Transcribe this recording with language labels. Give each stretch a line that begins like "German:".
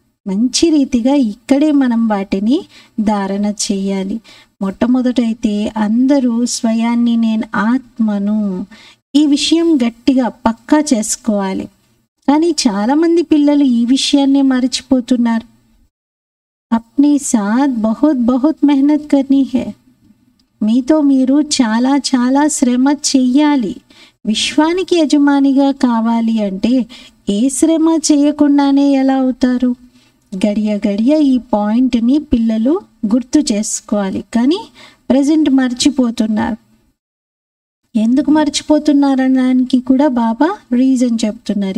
Telugu: మంచి రీతిగా ఇక్కడే మనం వాటిని ధారణ చేయాలి. మొట్టమొదటైతే అందరూ స్వయాన్ని నేను ఆత్మను, ఈ విషయం గట్టిగా పక్కా చేసుకోవాలి. కానీ చాలామంది పిల్లలు ఈ విషయాన్నే మర్చిపోతున్నారు.
Hindi: अपने साथ बहुत बहुत मेहनत करनी है.
Telugu: మీతో మీరు చాలా చాలా శ్రమ చెయ్యాలి. విశ్వానికి యజమానిగా కావాలి అంటే ఏ శ్రమ చేయకుండానే ఎలా అవుతారు? గడియ గడియ ఈ పాయింట్ని పిల్లలు గుర్తు చేసుకోవాలి. కానీ ప్రజెంట్ మర్చిపోతున్నారు. ఎందుకు మర్చిపోతున్నారనడానికి కూడా బాబా రీజన్ చెప్తున్నారు.